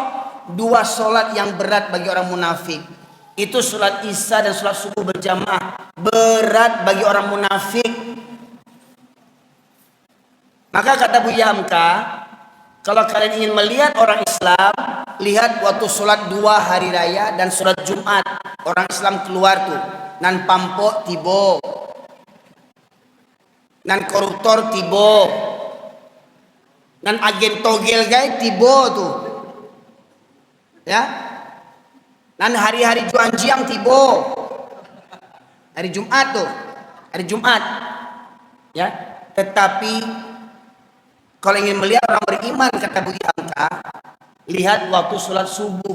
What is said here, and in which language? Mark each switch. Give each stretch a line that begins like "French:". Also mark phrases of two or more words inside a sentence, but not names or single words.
Indonesian: 2 solat yang berat bagi orang munafik. Itu solat Isya dan solat subuh berjamaah. Berat bagi orang munafik. Maka kata Bu Yamka, kalau kalian ingin melihat orang Islam, lihat waktu solat 2 hari raya dan solat Jumat. Orang Islam keluar tuh.
Minangkabau: Nan pampok tibo. Nan koruptor tibo, nan agen togel guys tibo tuh, ya, nan hari-hari juan jiang tibo, hari Jumat tuh, hari Jumat, ya.
Indonesian: Tetapi kalau ingin melihat orang beriman kata Bu Yamka, lihat waktu sholat subuh.